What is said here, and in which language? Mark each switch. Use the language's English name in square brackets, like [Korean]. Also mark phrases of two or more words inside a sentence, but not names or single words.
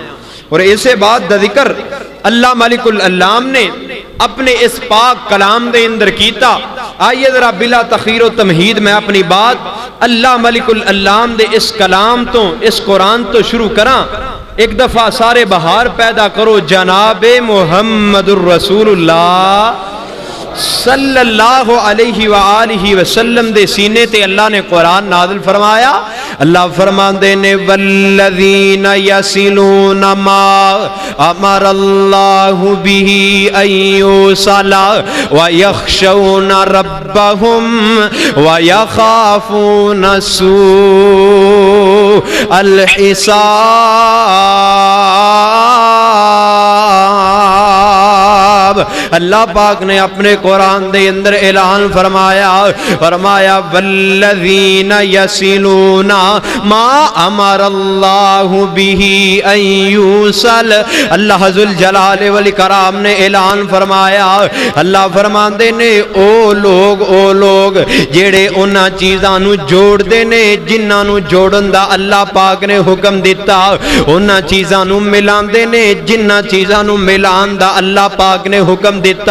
[Punjabi] اور اسے بات دا ذکر اللہ مالک العلام نے اپنے اس پاک کلام دے اندر کیتا. آئیے ذرا بلا تاخیر تمہید میں اپنی بات اللہ ملک العلام دے اس کلام توں اس قرآن توں شروع کراں. ایک دفعہ سارے بہار پیدا کرو جنابِ محمد رسول اللہ [Arabic] صلى الله عليه وآله وسلم [Punjabi] دے سینے تے اللہ نے قرآن نازل فرمایا. اللہ فرماندے نے [Arabic] والذين يصلون ما أمر الله به أن يوصل ويخشون ربهم ويخافون سوء الحساب. [Punjabi] اللہ پاک نے اپنے قرآن دے اندر اعلان فرمایا، فرمایا [Arabic] والذين يصلون ما أمر الله به أن يوصل. [Punjabi] اللہ ذو الجلال والاکرام نے اعلان فرمایا، اللہ فرماندے نے او لوگ جیہڑے انہاں چیزاں نوں جوڑدے نے جنہاں نوں جوڑن دا اللہ پاک نے حکم دتا، انہاں چیزاں نوں ملاندے نے جنہاں چیزاں نوں ملان دا اللہ پاک نے حکم دتا.